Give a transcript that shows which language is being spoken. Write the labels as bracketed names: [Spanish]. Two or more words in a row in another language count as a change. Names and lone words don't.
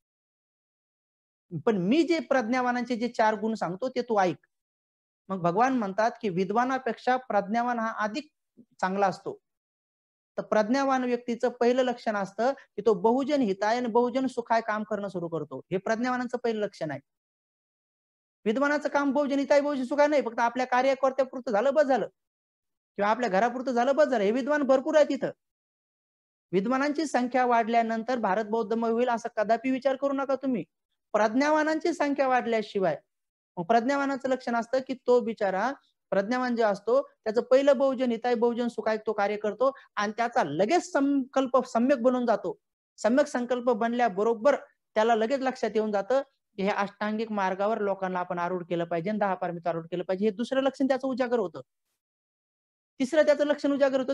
[Marathi] पण मी जे प्रज्ञावानांचे जे 4 गुण सांगतो ते तू ऐक. मग भगवान म्हणतात, की विद्वानापेक्षा प्रज्ञावान हा अधिक चांगला असतो. तर प्रज्ञावान व्यक्तीचं पहिलं लक्षण असतं, की तो [Sanskrit] बहुजन हिताय [Marathi] आणि [Sanskrit] बहुजन सुखाय [Marathi] काम करणं सुरू करतो. हे प्रज्ञावानाचं पहिलं लक्षण आहे. विद्वानाचं काम [Sanskrit] बहुजन हिताय बहुजन सुखाय [Marathi] नाही. फक्त आपल्या कार्यकर्त्यापुरतं झालं बस झालं. किंवा आपल्या घरापुरतं झालं बस झालं. हे विद्वान भरपूर आहे तिथं. विद्वानांची संख्या वाढल्यानंतर भारत बौद्धमय होईल असा कदापि विचार करू नका तुम्ही. प्रज्ञावानांची संख्या वाढल्याशिवाय. प्रज्ञावानाचं लक्षण असतं, की तो बिचारा प्रज्ञावान जे असतो त्याचं पहिलं [Sanskrit] बहुजन हिताय बहुजन सुखाय [Marathi] तो कार्य करतो आणि त्याचा लगेच संकल्प सम्यक बनून जातो. सम्यक संकल्प बनल्याबरोबर त्याला लगेच लक्षात येऊन जातं, की हे अष्टांगिक मार्गावर लोकांना आपण आरूढ केलं पाहिजे आणि 10 पारमिता आरूढ केलं पाहिजे. हे दुसरं लक्षण त्याचं उजागर होतं. तिसरं त्याचं लक्षण उजागर होतं.